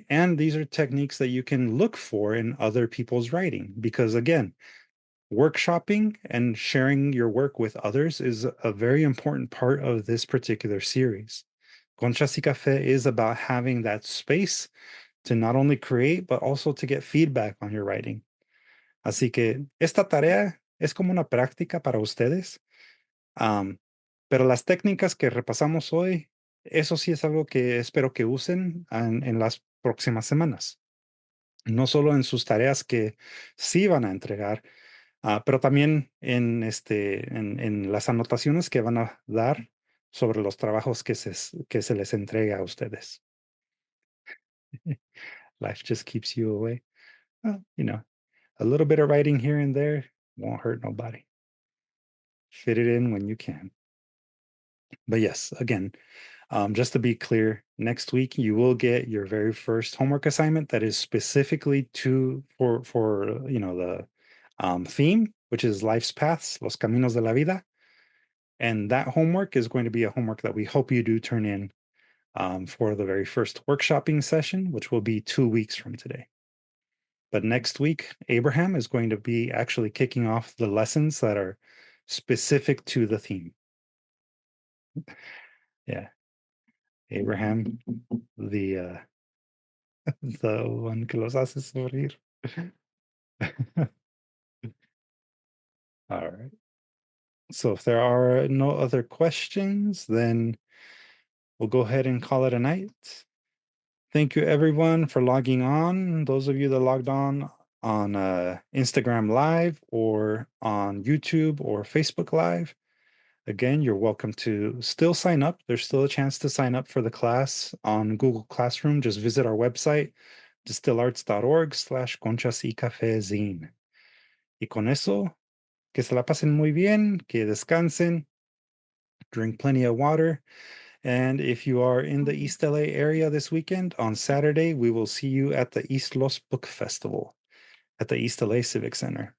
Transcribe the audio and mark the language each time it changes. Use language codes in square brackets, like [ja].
[en] And these are techniques that you can look for in other people's writing, because again, workshopping and sharing your work with others is a very important part of this particular series. Conchas y Café is about having that space to not only create, but also to get feedback on your writing. [es] Así que esta tarea es como una práctica para ustedes. Pero las técnicas que repasamos hoy, eso sí es algo que espero que usen en las próximas semanas. No solo en sus tareas que sí van a entregar, pero también en las anotaciones que van a dar sobre los trabajos que se les entrega a ustedes. [en] Life just keeps you away. Well, a little bit of writing here and there won't hurt nobody. Fit it in when you can. But yes, again, just to be clear, next week you will get your very first homework assignment that is specifically for the theme, which is life's paths, los caminos de la vida. And that homework is going to be a homework that we hope you do turn in for the very first workshopping session, which will be 2 weeks from today. But next week, Abraham is going to be actually kicking off the lessons that are specific to the theme. Yeah. Abraham, the one que los hace sufrir. All right. So if there are no other questions, then we'll go ahead and call it a night. Thank you, everyone, for logging on. Those of you that logged on Instagram Live or on YouTube or Facebook Live, again, you're welcome to still sign up. There's still a chance to sign up for the class on Google Classroom. Just visit our website, distillarts.org/conchasycafezine. [es] Y con eso, que se la pasen muy bien, que descansen, drink plenty of water. [en] And if you are in the East LA area this weekend, on Saturday, we will see you at the East Los Book Festival at the East LA Civic Center.